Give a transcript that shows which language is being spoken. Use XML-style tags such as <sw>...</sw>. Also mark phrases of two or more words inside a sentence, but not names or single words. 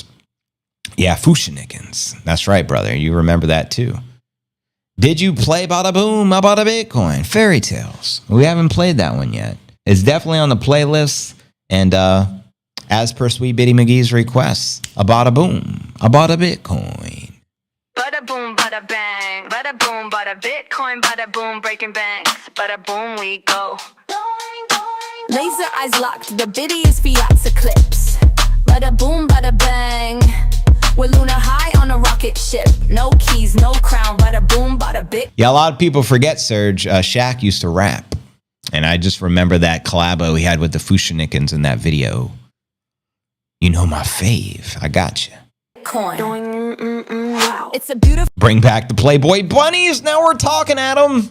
<en>Yeah, Fushnikins. That's right, brother. You remember that, too. Did you play Bada Boom, Bada Bitcoin? Fairy Tales. We haven't played that one yet. It's definitely on the playlist. And as per Sweet Bitty McGee's requests, a Bada Boom, a Bada Bitcoin. Bada boom, bada bang. Bada boom, bada Bitcoin. Bada boom, breaking banks. Bada boom, we go. Laser eyes locked, the biddy is Fiat's eclipse. Bada boom, bada bang. We're Luna high on a rocket ship. No keys, no crown. Bada boom, bada bit. Yeah, a lot of people forget, Serge. Shaq used to rap. And I just remember that collabo he had with the Fushnikins in that video. You know my fave. I got you. Wow. It's a beautiful Bring back the Playboy Bunnies. Now we're talking at them.</en>